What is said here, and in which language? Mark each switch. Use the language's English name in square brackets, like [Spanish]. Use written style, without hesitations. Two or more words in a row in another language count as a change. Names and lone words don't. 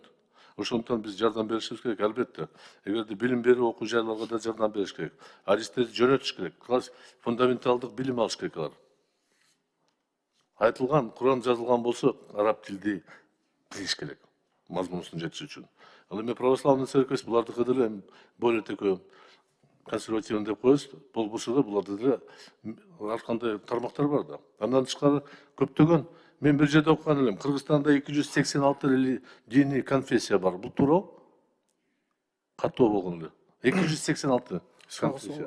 [Kyrgyz] Ошондон биз жардам беришибиз керек, албетте. Эгерде билим берүү окуу жайларга да жардам бериш керек. Аристтерди жөнөтүш керек. Фундаменталдык билим алыш керек алар. Айтылган, Куран жазылган болсо, араб тилди билиш керек. Мазмунусун жетиш үчүн. Ал эми [Russian] православный церковь [Kyrgyz] булардыкы деле [Russian] более такой консервативный [Kyrgyz] деп коебуз, болбосо да буларда деле ар кандай тармактар бар да. Андан тышкары көптөгөн, мен бир жерде окуган элем, Кыргызстанда 286 диний конфессия бар. Бул туурабы? Каттоо болгон эле. 286 конфессия.